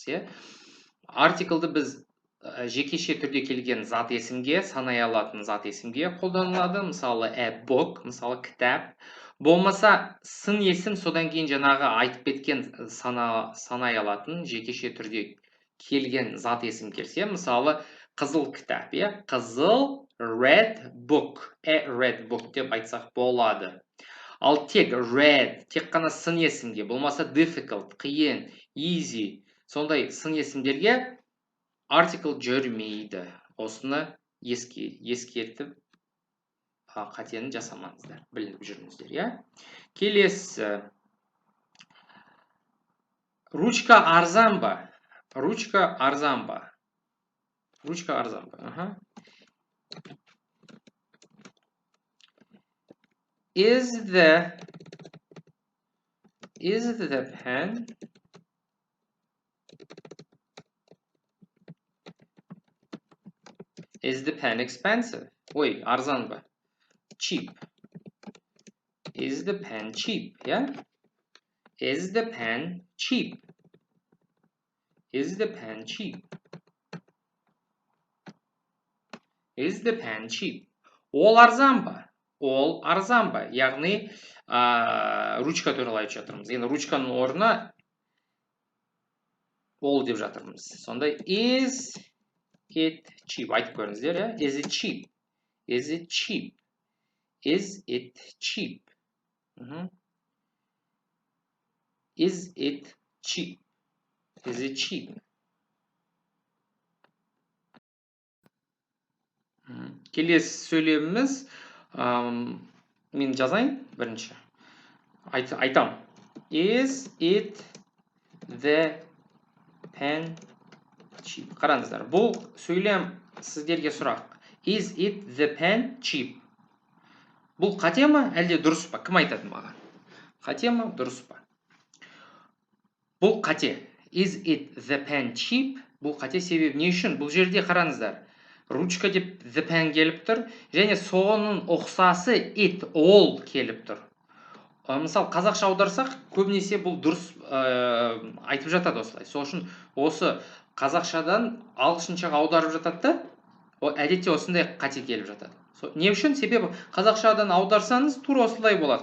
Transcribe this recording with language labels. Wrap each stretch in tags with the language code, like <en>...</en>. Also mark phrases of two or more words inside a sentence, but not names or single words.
<kk>Артиклді біз жекеше түрде келген зат есімге, санай алатын зат есімге қолданылады. Мысалы,</kk> <en>a book,</en> <kk>мысалы кітап. Болмаса сын есім содан кейін жаңағы айтып кеткен санай алатын жекеше түрде келген зат есім келсе, мысалы қызыл кітап, қызыл</kk> <en>red book, a red book</en> <kk>деп айтсақ болады. Ал тек red, тек қана сын есімге, болмаса difficult, қиын, easy, сондай сын есімдерге article жүрмейді. Осыны ескертіп қатені жасамаңыздар, білініп жүріңіздер. Келесі. Ручка арзан ба? Ручка арзан ба? Ручка арзан ба?</kk> <en>Is the pen expensive?</en> <kk>Ой, арзан ба?</kk> <en>Cheap. Is the pen cheap? Is the pen cheap? Is the pen cheap? Is the pen cheap?</en> <kk>Ол арзан ба? Ол арзан ба? Яғни, ручка туралы айтып жатырмыз. Енді ручканың орнына ол деп жатырмыз.</kk> <en>Сонда is it cheap?</en> <kk>Айтып көріңіздер,</kk> <en>Is it cheap? Is it cheap? Is it cheap? Is it cheap? Is it cheap?</en> <kk>Келесі сөйлеміміз, мен жазайын бірінші. айтам.</kk> <en>Is it the pen cheap?</en> <kk>Қараңыздар, бұл сөйлем сіздерге сұрақ.</kk> <en>Is it the pen cheap?</en> <kk>Бұл қате ма, әлде дұрыс па? Кім айтады маған? Қате ма, дұрыс па? Бұл қате.</kk> <en>Is it the pen cheap?</en> <kk>Бұл қате, себебі не үшін? Бұл жерде қараңыздар. Ручка деп the pen келіп тұр, және соның ұқсасы it, all келіп тұр. Мысал, қазақша аударсақ, көбінесе бұл дұрыс айтып жатады осылай. Сол үшін осы қазақшадан ағылшыншаға аударып жатады да, әдетте осындай қате келіп жатады. Не үшін? Себебі қазақшадан аударсаңыз тура осылай болады.</kk>